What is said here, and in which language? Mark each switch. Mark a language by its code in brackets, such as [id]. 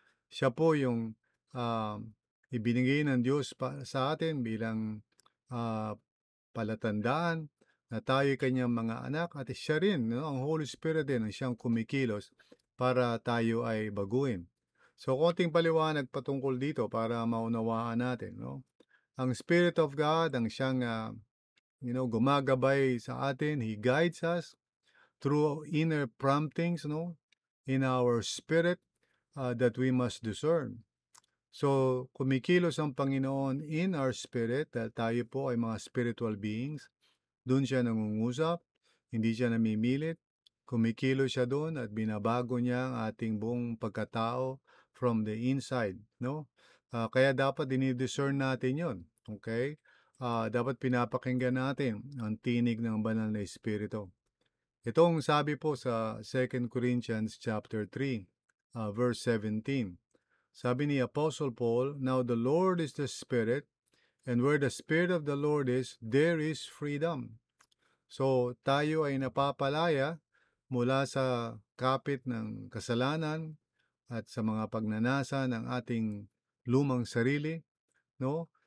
[tl] Siya po yung um, ibinigay ng Diyos sa atin bilang ah, palatandaan na tayo kanyang mga anak at siya rin, no? Ang Holy Spirit din ang siyang kumikilos para tayo ay baguhin. So, konting paliwanag patungkol dito para maunawaan natin, no? Ang Spirit of God ang siyang gumagabay sa atin. [en] He guides us through inner promptings, no? In our spirit that we must discern. [tl] So, kumikilos ang Panginoon [en] in our spirit [tl] dahil tayo po ay mga spiritual beings. Do'n siya nangungusap, hindi siya namimilit. Kumikilos siya do'n at binabago niya ang ating buong pagkatao [en] from the inside, [tl] no? Kaya dapat dini-discern natin 'yon, okay? Dapat pinapakinggan natin ang tinig ng banal na espiritu. Itong sabi po sa 2 Corinthians chapter 3, verse 17. Sabi ni Apostle Paul, [en] "Now the Lord is the Spirit, and where the Spirit of the Lord is, there is freedom." [tl] So, tayo ay napapalaya mula sa kapit ng kasalanan at sa mga pagnanasa ng ating lumang sarili, no?